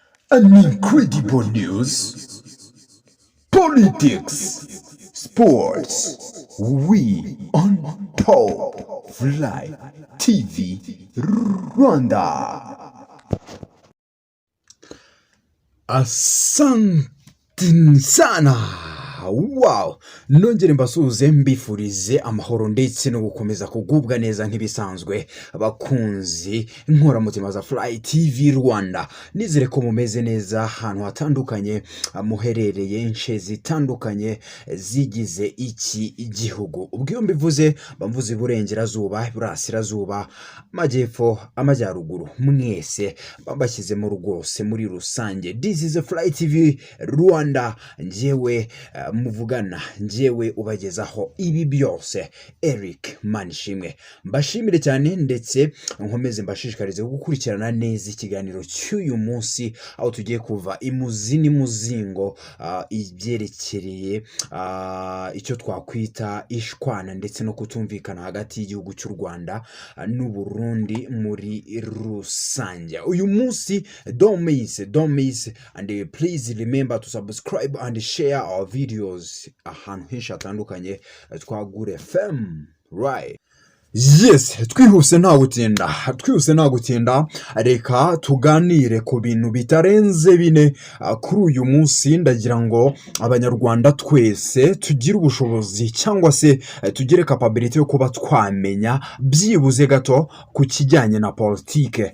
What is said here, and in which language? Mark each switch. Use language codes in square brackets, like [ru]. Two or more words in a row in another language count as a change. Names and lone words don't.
[en] An incredible news, politics, sports. We on top fly TV Rwanda. [sw] Asante sana. [rw] Wow, nongere mbasuze mbifurize amahoro ndetse no gukomeza kugubwa neza nk'ibisanzwe abakunzi nkoramutima za Fly TV Rwanda. Nizere ko mumeze neza ahantu hatandukanye muherereye inshe zitandukanye zigize iki igihugu. Ubwo mbivuze bamvuze iburengerazuba, iburasirazuba, amajyepfo, amajyaruguru, mwese bambashyize mu rwose muri rusange. [en] This is a [rw] Fly TV Rwanda, njyewe muvugana, njyewe ubagezaho ibi byose, Eric Manishimwe. Mbashimire cyane ndetse nkomeze mbashishikarize gukurikirana neza ikiganiro cy'uyu munsi, aho tugiye kuva imuzi n'imuzingo ibyerekereye icyo twakwita ishwana ndetse no kutumvikana hagati y'igihugu cy'u Rwanda n'u Burundi muri rusange. Uyu munsi [en] don't miss and please remember to subscribe and share our videos [rw] ahantu henshi hatandukanye twagure [en] FM, right? [rw] Yes, twihuse nta gutinda, reka tuganire ku bintu bitarenze bine kuri uyu munsi. Ndagira ngo abanyarwanda twese tugire ubushobozi cyangwa se tugire capability yo kuba twamenya byibuze gato ku kijyanye na politike.